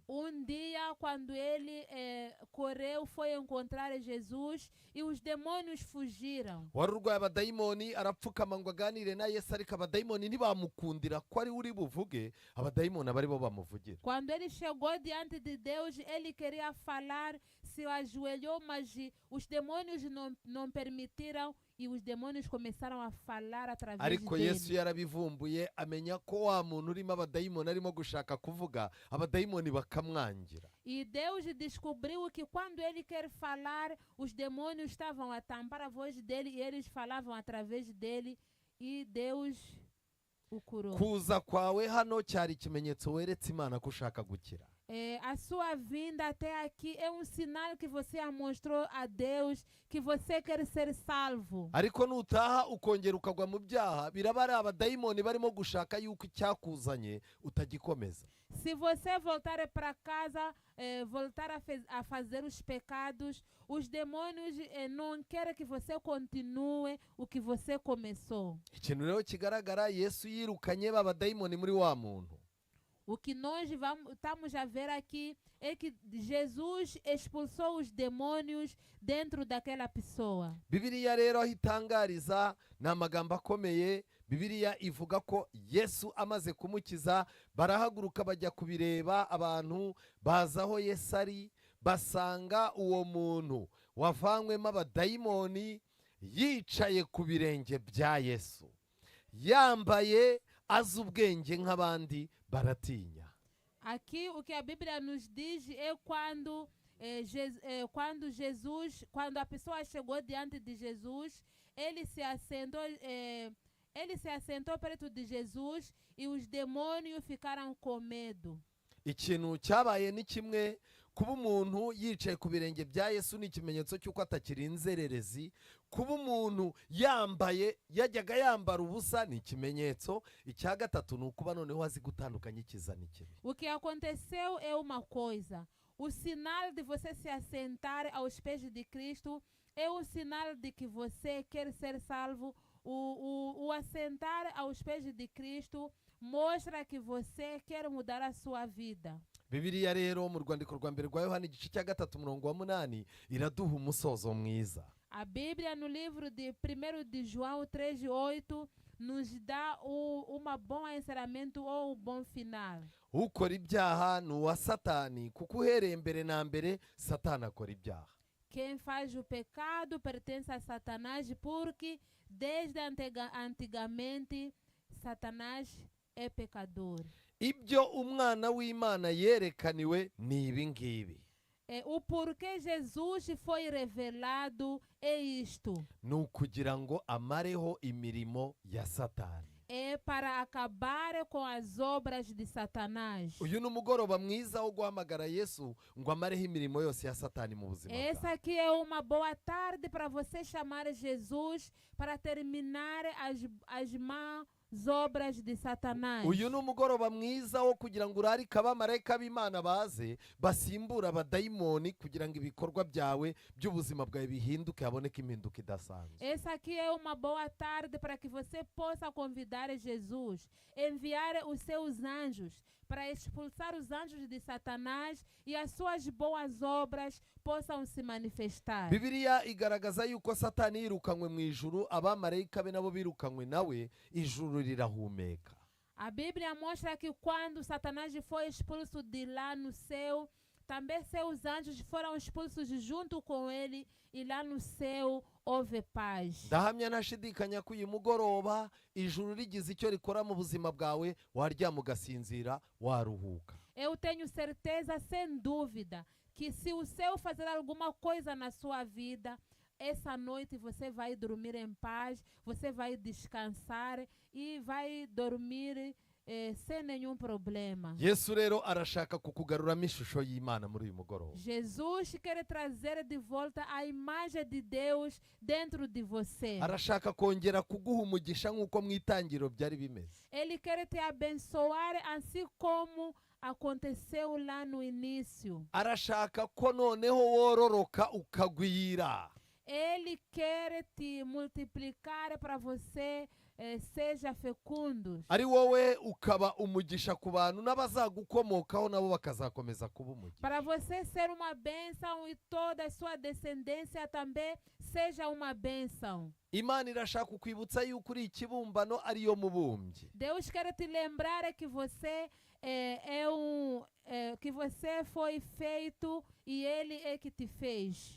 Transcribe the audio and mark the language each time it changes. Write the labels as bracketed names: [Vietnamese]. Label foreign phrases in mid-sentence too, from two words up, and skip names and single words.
[Portuguese] Dia, quando ele correu, foi encontrar Jesus e os demônios fugiram. [Kinyarwanda] Wari urwaye abadayimoni arapfukama ngo aganire na Yesu, ariko abadayimoni ntibamukundira ko ari uri buvuge, abadayimoni abari bo bamuvugira. [Portuguese] Quando ele chegou diante de Deus, ele queria falar, se ajoelhou, mas os demônios não permitiram e os demônios começaram a falar através ariko dele. [Kinyarwanda] Yesu yarabivumbuye amenya ko wa muntu urimo abadayimoni arimo gushaka kuvuga, abadayimoni bakamwangira. [Portuguese] E Deus descobriu que quando ele quer falar, os demônios estavam a tampar a voz dele e eles falavam através dele e Deus o curou. [Kinyarwanda] Kuza kwawe hano cyari ikimenyetso weretse Imana ko ushaka gukira. [Portuguese] A sua vinda até aqui é sinal que você mostrou a Deus que você quer ser salvo. [Kinyarwanda] Ariko nutaha ukongera ukagwa mu byaha, biraba ari abadayimoni barimo gushaka yuko icyakuzanye utagikomeza. [Portuguese] Se você voltar para casa, voltar a fazer os pecados, os demônios não querem que você continue o que você começou. [Kinyarwanda] Ikintu rero kigaragara, Yesu yirukanye babadayimoni muri wa muntu. [Portuguese] O que nós estamos a ver aqui é que Jesus expulsou os demônios dentro daquela pessoa. [Kinyarwanda] Bibiliya rero aho itangariza ni amagambo akomeye. Bibiliya ivuga ko Yesu amaze kumukiza barahaguruka bajya kubireba, abantu baza aho Yesu ari, basanga uwo muntu wavanywemo abadayimoni yicaye ku birenge bya Yesu, yambaye azi ubwenge nk'abandi, baratinya. [Portuguese] Aqui o que a Bíblia nos diz é quando a pessoa chegou diante de Jesus, ele se assentou perto de Jesus e os demônios ficaram com medo. [Kinyarwanda] Ikintu cyabaye ni kimwe, kuba umuntu yicaye ku birenge bya Yesu ni ikimenyetso cy'uko atakiri inzererezi. Kuba umuntu yajyaga yambara ubusa ni ikimenyetso. Icya gatatu ni ukuba noneho azi gutandukanya icyiza n'ikibi. [Portuguese] O que aconteceu é uma coisa. O sinal de você se assentar aos pés de Cristo é o sinal de que você quer ser salvo. O assentar aos pés de Cristo mostra que você quer mudar a sua vida. [Kinyarwanda] Bibiliya rero mu rwandiko rwa mbere rwa Yohana igice cya 3:8 iraduha umusozo mwiza. [Portuguese] A Bíblia no livro de 1 de João 3:8 nos dá bom encerramento ou bom final. [Kinyarwanda] Ukora ibyaha ni uwa Satani, kuko uhereye mbere na mbere Satani akora ibyaha. [Portuguese] Quem faz o pecado pertence a Satanás, porque desde antigamente Satanás é pecador. [Kinyarwanda] Ibyo umwana w'Imana yerekaniwe ni ibi ngibi. [Portuguese] O porquê Jesus foi revelado é isto. [Kinyarwanda] Ni ukugira ngo amareho imirimo ya Satani. [Portuguese] É para acabar com as obras de Satanás. [Kinyarwanda] Uyu ni umugoroba mwiza wo guhamagara Yesu ngo amareho imirimo yose ya Satani mu buzima bwawe. [Portuguese] Essa aqui é uma boa tarde para você chamar Jesus para terminar as más obras de Satanás. [Kinyarwanda] Uyu ni umugoroba mwiza wo kugira ngo urarike abamarayika b'Imana baze basimbura abadayimoni kugira ngo ibikorwa byawe by'ubuzima bwawe bihinduke, haboneke impinduka idasanzwe. [Portuguese] Essa aqui é uma boa tarde para que você possa convidar Jesus, enviar os seus anjos para expulsar os anjos de Satanás e as suas boas obras possam se manifestar. [Kinyarwanda] Bibiliya igaragaza yuko Satani yirukanywe mu ijuru, abamarayika be nabo birukanywe nawe, ijuru rirahumeka. [Portuguese] A Bíblia mostra que quando Satanás foi expulso de lá no céu, também seus anjos foram expulsos junto com ele, e lá no céu houve paz. [Kinyarwanda] ndahamya ntashidikanya ko uyu mugoroba ijuru rigize icyo rikora mu buzima bwawe waryama ugasinzira waruhuka. [Portuguese] Eu tenho certeza, sem dúvida, que se o céu fazer alguma coisa na sua vida, essa noite você vai dormir em paz, você vai descansar e vai dormir sem nenhum problema. [Kinyarwanda] Yesu rero arashaka kukugaruramo ishusho y'Imana muri uyu mugoroba. [Portuguese] Jesus quer trazer de volta a imagem de Deus dentro de você. [Kinyarwanda] Arashaka kongera kuguha umugisha nk'uko mu itangiriro byari bimeze. [Portuguese] Ele quer te abençoar assim como aconteceu lá no início. [Kinyarwanda] Arashaka ko noneho wororoka ukagwira. [Portuguese] Ele quer te multiplicar para você seja fecundos. [Kinyarwanda] Ari wowe ukaba umugisha ku bantu n'abazagukomokaho nabo bakazakomeza kuba umugisha. [Portuguese] Para você ser uma bênção e toda a sua descendência também seja uma bênção. [Kinyarwanda] Imana irashaka kukwibutsa yuko uri ikibumbano ariyo mubumbyi. [Portuguese] Deus quer te lembrar que você que você foi feito e ele é que te fez.